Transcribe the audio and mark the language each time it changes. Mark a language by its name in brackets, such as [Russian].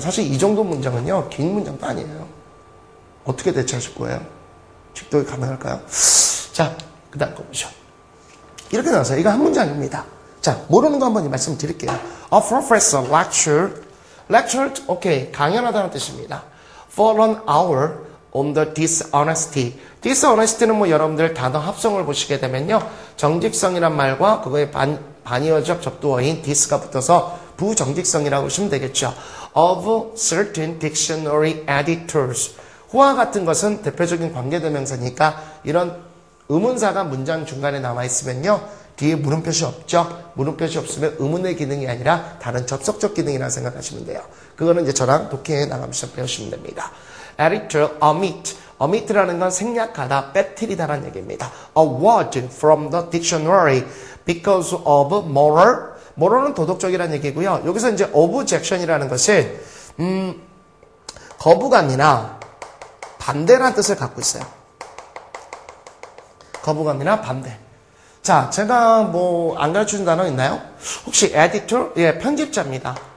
[Korean] 사실 이 정도 문장은요, 긴 문장도 아니에요. 어떻게 대처하실 거예요? 직독이 가능할까요? 자, 그 다음 거 보죠. 이렇게 나와서 이거 한 문장입니다. 자, 모르는 거 한번 말씀드릴게요. [English] A professor lectured, [Korean] 오케이, 강연하다는 뜻입니다. [English] For an hour on the dishonesty. [Korean] dishonesty는 뭐 여러분들 단어 합성을 보시게 되면요. 정직성이란 말과 그거의 반의어적 접두어인 dis가 붙어서 부정직성이라고 보시면 되겠죠. [English] Of certain dictionary editors. [Korean] 호와 같은 것은 대표적인 관계대명사니까 이런 의문사가 문장 중간에 남아있으면요. 뒤에 물음표시 없죠? 물음표시 없으면 의문의 기능이 아니라 다른 접속적 기능이라고 생각하시면 돼요. 그거는 이제 저랑 독해에 나가면서 배우시면 됩니다. Editor, omit라는 건 생략하다, 빼뜨리다라는 얘기입니다. [English] A word from the dictionary because of moral은 [Korean] 도덕적이라는 얘기고요. 여기서 이제 objection이라는 것은 거부감이나 반대라는 뜻을 갖고 있어요. 거부감이나 반대. 자, 제가 뭐 안 가르쳐준 단어 있나요? 혹시 editor? 예, 편집자입니다.